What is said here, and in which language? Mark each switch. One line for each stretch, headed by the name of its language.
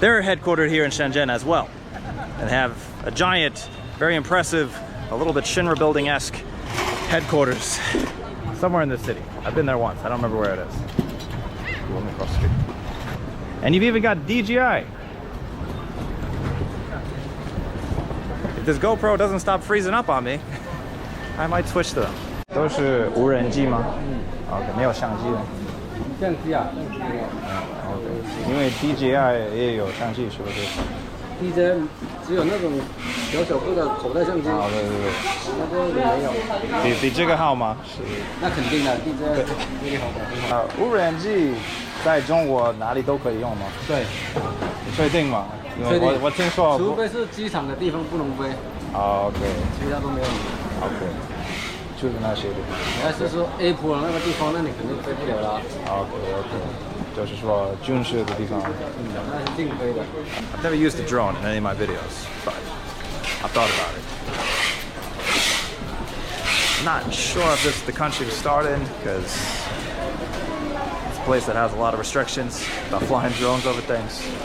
English: They're headquartered here in Shenzhen as well, and have a giant, very impressive, a little bit Shinra building-esque headquarters somewhere in the city. I've been there once. I don't remember where it is. Let me cross the street. And you've even got DJI. If this GoPro doesn't stop freezing up on me, I might switch to them.
Chinese: 都是无人机吗？OK， 没有相机的。相机啊？ OK， 因为 DJI 也有相机，是不是？DJI 只有那种小小个的口袋相机。啊，对对对。那个没有。比这个好吗？是。那肯定的 ，DJI 威力好大。无人机在中国哪里都可以用吗？对。你确定吗？因为我听说。除非是机场的地方不能飞。 OK。其他都没有。 OK。 就是那些地方。你要是说 A 坡那个地方，那你肯定飞不了了。 OK OK， 就是说军事的地方。那是定飞的。
English: I've never used a drone in any of my videos, but I've thought about it. I'm not sure if this is the country to start in, because it's a place that has a lot of restrictions about flying drones over things.